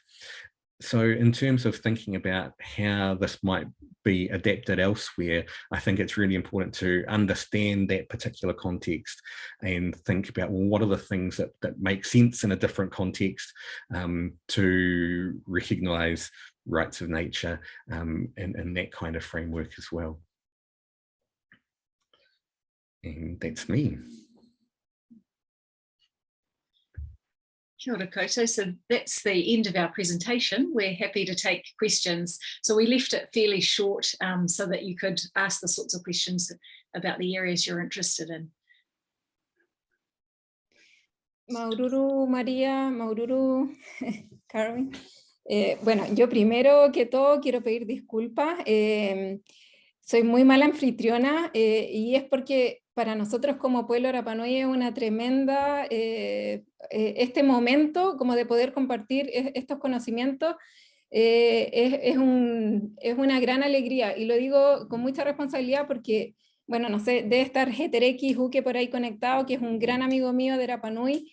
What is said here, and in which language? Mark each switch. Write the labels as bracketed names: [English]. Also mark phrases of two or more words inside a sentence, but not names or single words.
[English] So in terms of thinking about how this might be adapted elsewhere, I think it's really important to understand that particular context and think about, well, what are the things that make sense in a different context to recognize rights of nature in that kind of framework as well. And that's me. [Māori] Kia ora koutou. [English] So that's the end of our presentation. We're happy to take questions. So we left it fairly short so that you could ask the sorts of questions about the areas you're interested in. [Rapanui] Maururu, María, Maururu, Carwyn. [Spanish] Bueno, yo primero que todo quiero pedir disculpas. Soy muy mala anfitriona y es porque para nosotros como pueblo Rapa Nui es una tremenda, este momento como de poder compartir estos conocimientos es una gran alegría, y lo digo con mucha responsabilidad porque, bueno, no sé, debe estar Hetereki Juque por ahí conectado, que es un gran amigo mío de Rapa Nui.